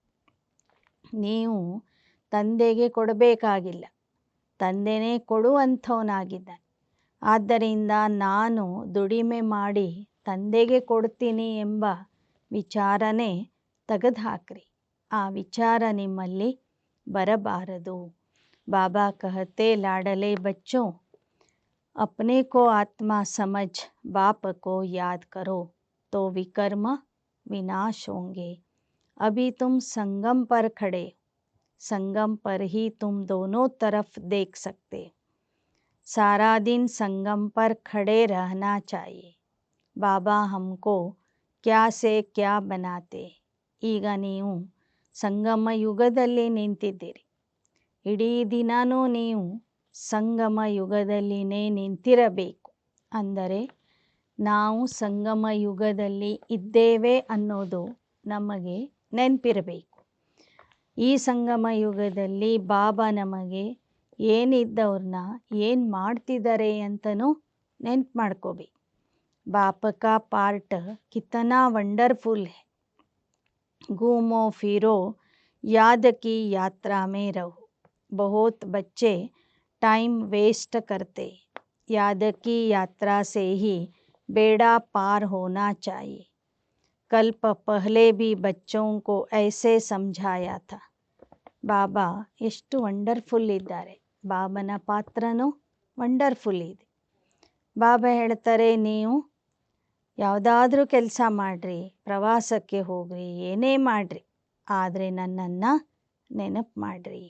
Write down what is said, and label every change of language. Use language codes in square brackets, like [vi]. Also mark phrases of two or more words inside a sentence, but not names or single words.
[kn] ನೀವು ತಂದೆಗೆ ಕೊಡಬೇಕಾಗಿಲ್ಲ, ತಂದೆನೇ ಕೊಡುವಂಥವನಾಗಿದ್ದಾನೆ. ಆದ್ದರಿಂದ ನಾನು ದುಡಿಮೆ ಮಾಡಿ ತಂದೆಗೆ ಕೊಡ್ತೀನಿ ಎಂಬ ವಿಚಾರನೇ ತೆಗೆದುಹಾಕ್ರಿ. ಆ ವಿಚಾರ ನಿಮ್ಮಲ್ಲಿ ಬರಬಾರದು. [hi] बाबा कहते, लाडले बच्चो, अपने को आत्मा समझ बाप को याद करो तो विकर्म विनाश होंगे. अभी तुम संगम पर खड़े, संगम पर ही तुम दोनों तरफ देख सकते. सारा दिन संगम पर खड़े रहना चाहिए. बाबा हमको क्या से क्या बनाते. [kn] ಈಗ ನೀವು ಸಂಗಮ ಯುಗದಲ್ಲಿ ನಿಂತಿದ್ದೀರಿ. ಇಡೀ ದಿನವೂ ನೀವು ಸಂಗಮ ಯುಗದಲ್ಲಿನೇ ನಿಂತಿರಬೇಕು. ಅಂದರೆ ನಾವು ಸಂಗಮ ಯುಗದಲ್ಲಿ ಇದ್ದೇವೆ ಅನ್ನೋದು ನಮಗೆ ನೆನಪಿರಬೇಕು. ಈ ಸಂಗಮ ಯುಗದಲ್ಲಿ ಬಾಬಾ ನಮಗೆ ಏನಿದ್ದವ್ರನ್ನ ಏನು ಮಾಡ್ತಿದ್ದಾರೆ ಅಂತಲೂ ನೆನ್ಪು ಮಾಡ್ಕೋಬೇಕು. [hi] बाप का पार्ट कितना वंडरफुल है, घूमो फिरो याद की यात्रा में रहो. बहुत बच्चे [en] time waste [hi] करते, याद की यात्रा से ही बेड़ा पार होना चाहिए. कल्प पहले भी बच्चों को ऐसे समझाया था. [kn] ಬಾಬಾ ಎಷ್ಟು ವಂಡರ್ಫುಲ್ ಇದ್ದಾರೆ. ಬಾಬನ ಪಾತ್ರನೂ ವಂಡರ್ಫುಲ್ ಇದೆ. ಬಾಬಾ ಹೇಳ್ತಾರೆ, ನೀವು ಯಾವುದಾದ್ರೂ ಕೆಲಸ ಮಾಡಿರಿ, ಪ್ರವಾಸಕ್ಕೆ ಹೋಗ್ರಿ, ಏನೇ ಮಾಡಿರಿ, ಆದರೆ ನನ್ನನ್ನು ನೆನಪು ಮಾಡಿರಿ.